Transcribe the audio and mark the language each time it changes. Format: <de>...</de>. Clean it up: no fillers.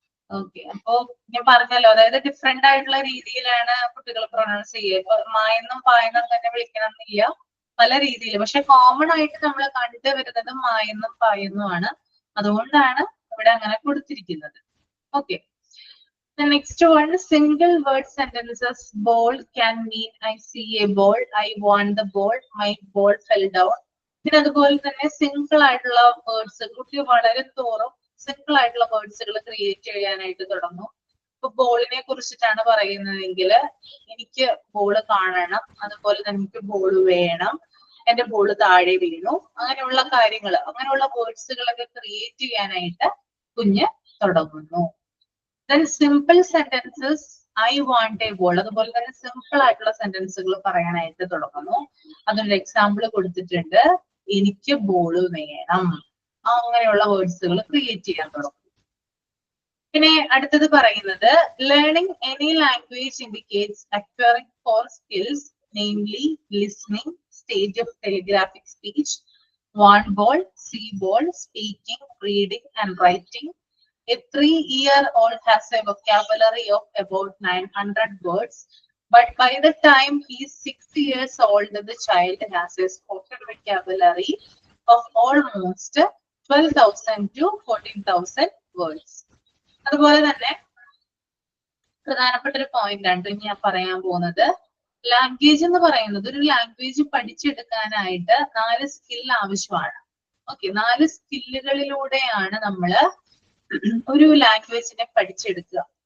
<ml>Okay, അപ്പൊ ഞാൻ പറഞ്ഞല്ലോ, അതായത് ഡിഫറെന്റ് ആയിട്ടുള്ള രീതിയിലാണ് കുട്ടികൾ പ്രൊനൗൺസ് ചെയ്യുക. ഇപ്പൊ മായെന്നും പായെന്നും തന്നെ വിളിക്കണം എന്നില്ല, പല രീതിയിൽ. പക്ഷെ കോമൺ ആയിട്ട് നമ്മൾ കണ്ടുവരുന്നത് മായെന്നും പായെന്നും ആണ്. അതുകൊണ്ടാണ് ഇവിടെ അങ്ങനെ കൊടുത്തിരിക്കുന്നത്.</ml> <en>Okay, the next one, single word sentences. Ball can mean I see a ball, I want the ball, my ball fell down.</en> <ml>പിന്നെ അതുപോലെ തന്നെ സിംഗിൾ ആയിട്ടുള്ള വേർഡ്സ് കുട്ടി വളരെ തോറും സിംഗിൾ ആയിട്ടുള്ള വേർഡ്സുകൾ ക്രിയേറ്റ് ചെയ്യാനായിട്ട് തുടങ്ങും. ഇപ്പൊ ബോളിനെ കുറിച്ചിട്ടാണ് പറയുന്നതെങ്കിൽ എനിക്ക് ബോള് കാണണം, അതുപോലെ തന്നെ എനിക്ക് ബോള് വേണം, എന്റെ ബോള് താഴെ വീണു, അങ്ങനെയുള്ള കാര്യങ്ങൾ, അങ്ങനെയുള്ള വേർഡ്സുകളൊക്കെ ക്രിയേറ്റ് ചെയ്യാനായിട്ട് കുഞ്ഞ് തുടങ്ങുന്നു.</ml> <en>Then simple sentences, I want a ball.</en> <ml>അതുപോലെ തന്നെ സിമ്പിൾ ആയിട്ടുള്ള സെന്റൻസുകൾ പറയാനായിട്ട് തുടങ്ങുന്നു. അതിനൊരു എക്സാമ്പിൾ കൊടുത്തിട്ടുണ്ട്, എനിക്ക് ബോള് വേണം. അങ്ങനെയുള്ള വേർഡ്സുകൾ ക്രിയേറ്റ് ചെയ്യാൻ തുടങ്ങും.</ml> <en>പിന്നെ അടുത്തത് പറയുന്നത് learning any language indicates acquiring 4 skills, namely listening, stage of telegraphic speech, want ball, see ball, speaking, reading and writing. A 3-year-old has a vocabulary of about 900 words, but by the time he is 6 years old, the child has a spoken vocabulary of almost 12,000 to 14,000 words.</en> <ml>അതുപോലെ തന്നെ പ്രധാനപ്പെട്ട ഒരു point ആണ് ഞാൻ പറയാൻ പോകുന്നത്. Language എന്ന് പറയുന്നത്, ഒരു ലാംഗ്വേജ് പഠിച്ചെടുക്കാനായിട്ട് 4 സ്കിൽ ആവശ്യമാണ്. ഓക്കെ, 4 സ്കില്ലുകളിലൂടെയാണ് നമ്മള് ഒരു ലാംഗ്വേജിനെ പഠിച്ചെടുക്കുക.</ml>